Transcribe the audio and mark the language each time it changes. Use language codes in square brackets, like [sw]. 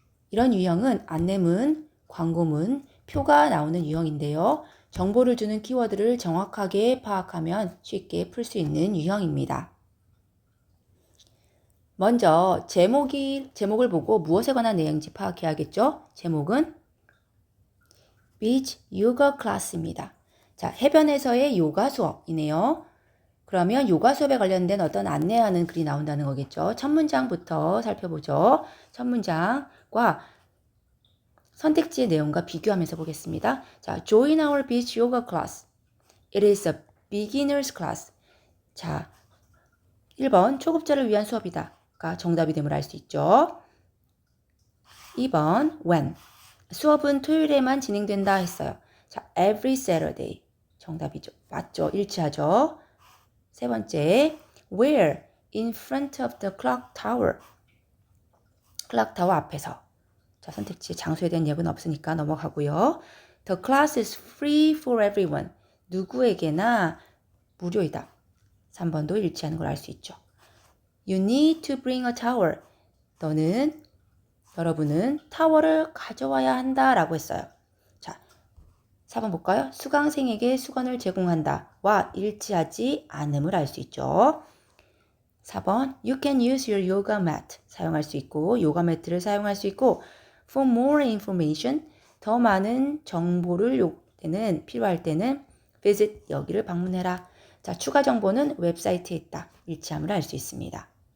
[ko] 이런 유형은 안내문, 광고문, 표가 나오는 유형인데요. 정보를 주는 키워드를 정확하게 파악하면 쉽게 풀 수 있는 유형입니다. 먼저 제목을 보고 무엇에 관한 내용인지 파악해야겠죠? 제목은 Beach Yoga Class입니다. 자, 해변에서의 요가 수업이네요. 그러면 요가 수업에 관련된 어떤 안내하는 글이 나온다는 거겠죠. 첫 문장부터 살펴보죠. 첫 문장과 선택지의 내용과 비교하면서 보겠습니다. [en] 자, Join our beach yoga class. It is a beginner's class. [ko] 자, 1번 초급자를 위한 수업이다가 정답이 됨을 알 수 있죠. 2번 when. 수업은 토요일에만 진행된다 했어요. 자, [en] every Saturday. [ko] 정답이죠. 맞죠? 일치하죠. 세 번째, where? [en] In front of the clock tower. [ko] 클락 타워 앞에서. 자, 선택지 장소에 대한 예고는 없으니까 넘어가고요. [en] The class is free for everyone. [ko] 누구에게나 무료이다. 3번도 일치하는 걸 알 수 있죠. [en] You need to bring a tower. [ko] 여러분은 타워를 가져와야 한다 라고 했어요. 자, 4번 볼까요? 수강생에게 수건을 제공한다 와 일치하지 않음을 알 수 있죠. [en] 4번 You can use your yoga mat. [ko] 사용할 수 있고 요가 매트를 사용할 수 있고 [en] For more information, [ko] 더 많은 정보를 필요할 때는 visit, 여기를 방문해라. 자, 추가 정보는 웹사이트에 있다. 일치함을 알 수 있습니다.